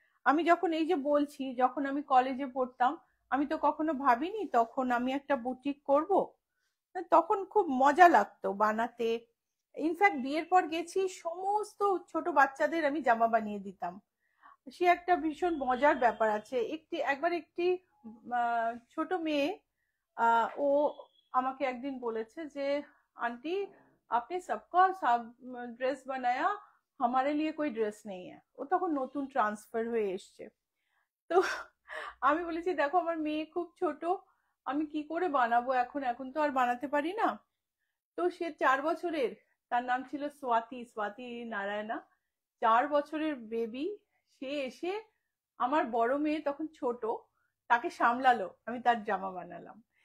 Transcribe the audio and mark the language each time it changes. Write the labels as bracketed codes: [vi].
[bn] আমি যখন এই যে বলছি, যখন আমি কলেজে পড়তাম আমি তো কখনো ভাবিনি তখন আমি একটা বুটিক করব। তখন খুব মজা লাগতো বানাতে। ইনফ্যাক্ট বিয়ের পর গেছি, সমস্ত ছোট বাচ্চাদের আমি জামা বানিয়ে দিতাম। সে একটা ভীষণ মজার ব্যাপার আছে। একবার একটি ছোট মেয়ে ও আমাকে একদিন বলেছে যে [hi] आंटी आपने सबका सब ड्रेस बनाया, हमारे लिए कोई ड्रेस नहीं है। [bn] ও তখন নতুন ট্রান্সফার হয়ে এসছে। তো আমি বলেছি দেখো আমার মেয়ে খুব ছোট, আমি কি করে বানাবো এখন, এখন তো আর বানাতে পারি না। তো সে 4 বছরের, তার নাম ছিল স্বাতি, স্বাতি নারায়ণা, 4 বছরের বেবি। সে এসে, আমার বড় মেয়ে তখন ছোট, তাকে সামলালো, আমি তার জামা বানালাম।